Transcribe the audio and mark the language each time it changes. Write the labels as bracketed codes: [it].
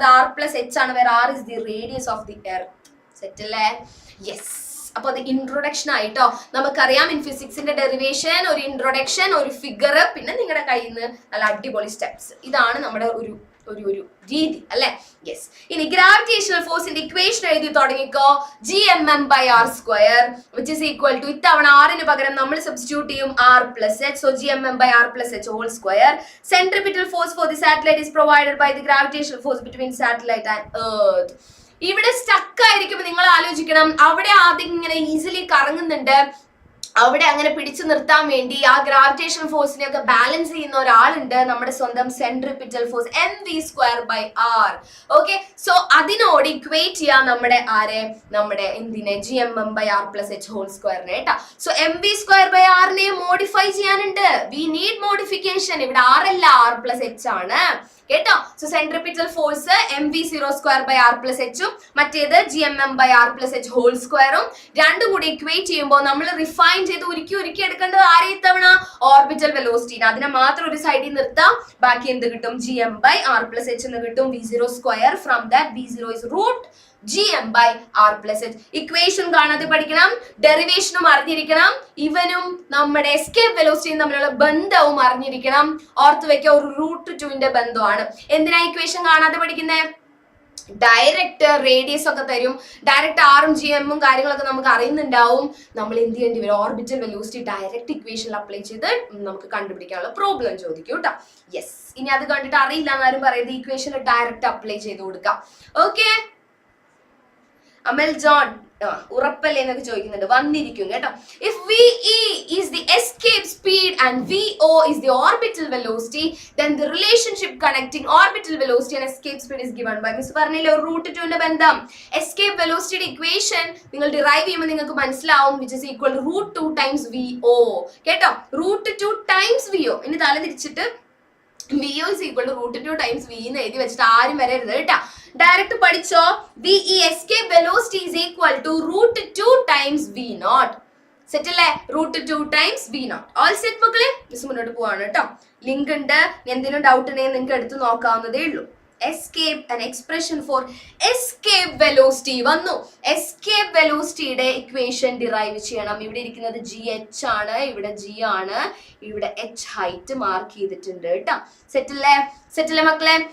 [ml] അത് r+h ആണ്, വേറെ [en] r is the radius of the earth. [ml] Set അല്ലേ? [en] Yes. [ml] അപ്പൊ അത് ഇൻട്രൊഡക്ഷൻ ആയിട്ടോ. നമുക്കറിയാം ഇൻ ഫിസിക്സിന്റെ ഡെറിവേഷൻ, ഒരു ഇൻട്രൊഡക്ഷൻ, ഒരു ഫിഗർ, പിന്നെ നിങ്ങളുടെ കയ്യിൽ നിന്ന് നല്ല അടിപൊളി സ്റ്റെപ്സ്. ഇതാണ് നമ്മുടെ ഒരു രീതി അല്ലെ? യെസ്. ഇനി ഗ്രാവിറ്റേഷണൽ ഫോഴ്സിന്റെ ഇക്വേഷൻ എഴുതി തുടങ്ങിക്കോ. gmm/r², which is equal to, ഇത്തവണ r-ന് പകരം നമ്മൾ സബ്സ്റ്റിറ്റ്യൂട്ട് ചെയ്യും r+h. [en] so gmm/r+h whole square. Centripetal force for the satellite is provided by the gravitational force between satellite and earth. [ml] ഇവിടെ സ്റ്റക്ക് ആയിരിക്കുമ്പോൾ നിങ്ങൾ ആലോചിക്കണം, അവിടെ ആദ്യം ഇങ്ങനെ ഈസിലി കറങ്ങുന്നുണ്ട്, അവിടെ അങ്ങനെ പിടിച്ചു നിർത്താൻ വേണ്ടി ആ ഗ്രാവിറ്റേഷൻ ഫോഴ്സിനെ ഒക്കെ ബാലൻസ് ചെയ്യുന്ന ഒരാളുണ്ട്, നമ്മുടെ സ്വന്തം centripetal force mv²/r. Okay, so അതിനോട് ഇക്വേറ്റ് ചെയ്യാം നമ്മുടെ നമ്മുടെ എന്തിനെ gmm/r+h² കേട്ടാ. സോ mv²/r മോഡിഫൈ ചെയ്യാനുണ്ട്. [en] We need modification. [ml] ഇവിടെ r അല്ല, r+h ആണ് കേട്ടോ. സോ സെൻട്രിപിറ്റൽ ഫോഴ്സ് mv²/r+h ഉം മറ്റേത് gmm/r+h² രണ്ടും കൂടി ഇക്വേറ്റ് ചെയ്യുമ്പോൾ നമ്മൾ റിഫൈൻ ചെയ്ത് ഉരുക്കി എടുക്കേണ്ടത് ആരെ ഇത്തവണ ഓർബിറ്റൽ വെലോസിറ്റി. അതിനെ മാത്രം ഒരു സൈഡിൽ നിർത്താം, ബാക്കി എന്ത് കിട്ടും gm/r+h എന്ന് കിട്ടും. [en] v0² from that v0 is √gm/r+h. [ml] Equation കാണാതെ പഠിക്കണം, ഡെറിവേഷനും അറിഞ്ഞിരിക്കണം, ഇവനും നമ്മുടെ എസ്കേപ്പ് വെലോസിറ്റിയും തമ്മിലുള്ള ബന്ധവും അറിഞ്ഞിരിക്കണം. ഓർത്ത് വെക്കുക, ഒരു √2ന്റെ ബന്ധമാണ്. എന്തിനാ ഇക്വേഷൻ കാണാതെ പഠിക്കുന്നത്? ഡയറക്റ്റ് റേഡിയസ് ഒക്കെ തരും, ഡയറക്റ്റ് ആറും gmഉം കാര്യങ്ങളൊക്കെ നമുക്ക് അറിയുന്നുണ്ടാവും. നമ്മൾ എന്ത് ചെയ്യേണ്ടി വരും? ഓർബിറ്റൽ വെലോസിറ്റി ഡയറക്റ്റ് ഇക്വേഷനിൽ അപ്ലൈ ചെയ്ത് നമുക്ക് കണ്ടുപിടിക്കാനുള്ള പ്രോബ്ലം ചോദിക്കും കേട്ടോ. യെസ്, ഇനി അത് കണ്ടിട്ട് അറിയില്ല എന്നാലും പറയരുത്, ഇക്വേഷനിൽ ഡയറക്റ്റ് അപ്ലൈ ചെയ്ത് കൊടുക്കാം. ഓക്കെ, അമൽ ജോൺ ഉറപ്പല്ലേ എന്നൊക്കെ ചോദിക്കുന്നുണ്ട്, വന്നിരിക്കും കേട്ടോ. [en] if VE is the escape speed and VO is the orbital velocity, then the relationship connecting orbital velocity and escape speed is given by [ml] miss പറഞ്ഞില്ലേ ഒരു √2ന്റെ ബന്ധം. എസ്കേപ്പ് വെലോസിറ്റിയുടെ ഇക്വേഷൻ നിങ്ങൾ ഡിറൈവ് ചെയ്യുമ്പോൾ നിങ്ങൾക്ക് മനസ്സിലാവും, [en] which is equal to √2 times VO [ml] കേട്ടോ. √2 times VO. ഇനി തല തിരിച്ചിട്ട് VO is equal to √2 times V എന്ന് എഴുതി വെച്ചിട്ട് ആരും വരരുത് കേട്ടോ. ഡയറക്റ്റ് പഠിച്ചോ, [en] VE escape velocity is equal to √2 times V0. [ml] Set അല്ലേ? √2 times V0. ഓൾ സെറ്റ് മക്കളെ? മിസ് മുന്നോട്ട് പോവാണ് കേട്ടോ. ലിങ്ക് ഉണ്ട്, എന്തെങ്കിലും ഡൗട്ട് ഉണ്ടെങ്കിൽ നിങ്ങൾക്ക് എടുത്ത് നോക്കാവുന്നതേ ഉള്ളൂ. escape, [en] an expression for escape velocity [ml] വന്നു. escape velocityയുടെ ഇക്വേഷൻ ഡിറൈവ് ചെയ്യണം. ഇവിടെ ഇരിക്കുന്നത് gh ആണ്, ഇവിടെ g ആണ്, ഇവിടെ h ഹൈറ്റ് മാർക്ക് ചെയ്തിട്ടുണ്ട് കേട്ടോ. സെറ്റിലെ മക്കളെ?